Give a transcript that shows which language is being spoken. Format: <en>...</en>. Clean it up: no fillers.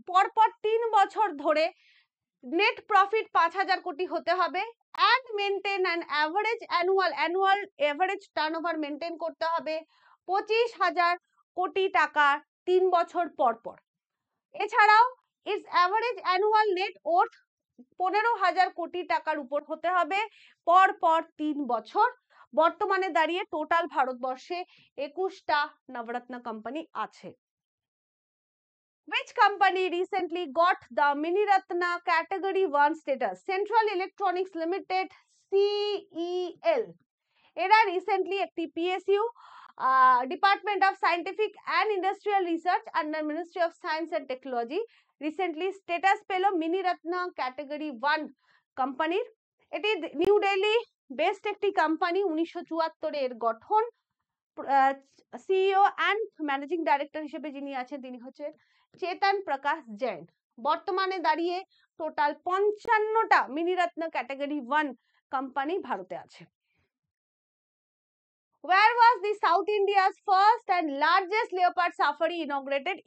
<bn>পরপর 3 বছর ধরে নেট প্রফিট 5000 কোটি হতে হবে,</bn> <en>and maintain an average annual average turnover</en> <bn>maintain করতে হবে 25000 কোটি টাকা 3 বছর পর পর। এছাড়াও</bn> <en>its average annual net worth</en> <bn>15000 কোটি টাকার উপর হতে হবে পর পর 3 বছর। বর্তমানে দাঁড়িয়ে টোটাল ভারতবর্ষে 21টা নবরত্ন কোম্পানি আছে।</bn> <en>Which company recently got the Mini Ratna Category 1 status? Central Electronics Limited, CEL.</en> <bn>এরা রিসেন্টলি একটি PSU department of scientific and industrial research under ministry of science and technology recently status পেল mini Ratna category 1 কোম্পানির। এটি new Delhi best একটি company. 1974 এর গঠন। CEO and managing director হিসেবে যিনি আছেন তিনি হচ্ছেন চেতন প্রকাশ জৈন। বর্তমানে দাঁড়িয়ে টোটাল 55টা মিনি রত্ন ক্যাটাগরি 1 কোম্পানি ভারতে আছে।</bn> <en>Where was the South India's first and largest leopard safari inaugurated?</en>